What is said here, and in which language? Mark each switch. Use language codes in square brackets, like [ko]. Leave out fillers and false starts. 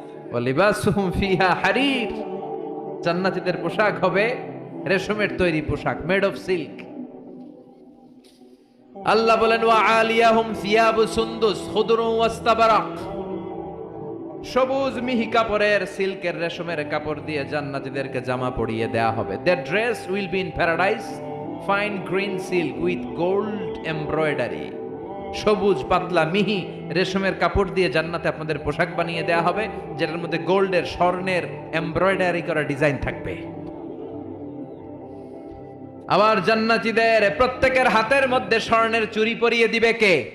[ar] ওয়ালিবাসুহুম ফিহা হারির, [bn] জান্নাতীদের পোশাক হবে রেশমের তৈরি পোশাক, [en] Made of silk. [bn] আল্লাহ বলেন [ar] ওয়া আলিয়াহুম সিয়াবু সুন্দুস খুদরু ওয়াস্তাবারাক, [bn] সবুজ মিহি কাপড়ের, সিল্কের, রেশমের কাপড় দিয়ে জান্নাতীদেরকে জামা পরিয়ে দেয়া হবে। [en] Their dress will be in paradise, fine green silk with gold embroidery. [bn] সবুজ পাতলা মিহি রেশমের কাপড় দিয়ে জান্নাতে আপনাদের পোশাক বানিয়ে দেয়া হবে, যেটার মধ্যে গোল্ডের, স্বর্ণের এমব্রয়ডারি করা ডিজাইন থাকবে। আবার জান্নাতীদের প্রত্যেকের হাতের মধ্যে স্বর্ণের চুড়ি পরিয়ে দিবে কে?